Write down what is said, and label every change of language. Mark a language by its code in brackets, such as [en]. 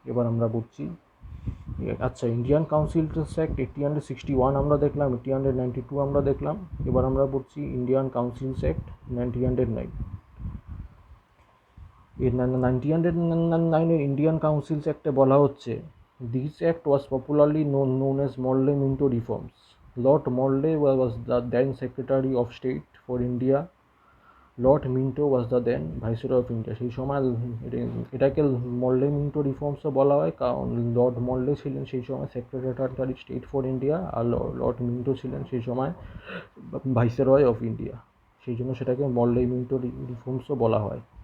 [bn] এবার আমরা বুঝছি, আচ্ছা, ইন্ডিয়ান কাউন্সিলস অ্যাক্ট 1861 আমরা দেখলাম, 1892 আমরা দেখলাম। এবার আমরা পড়ছি Indian council's act 1909। [en] In 1909 Indian councils অ্যাক্টে [bn] বলা হচ্ছে, [en] This act was popularly known as Morley Minto reforms. Lord Morley was the then Secretary of State for India. Lord Minto was the then viceroy of India. [bn] সেই সময় এটাকে মরলে Minto রিফর্মসও বলা হয়, কারণ লর্ড মরলে ছিলেন সেই সময় secretary state for India, আর Lord Minto ছিলেন সেই সময় ভাইসরয় অফ ইন্ডিয়া। সেই জন্য সেটাকে মরলে মিন্টো রিফর্মসও বলা হয়।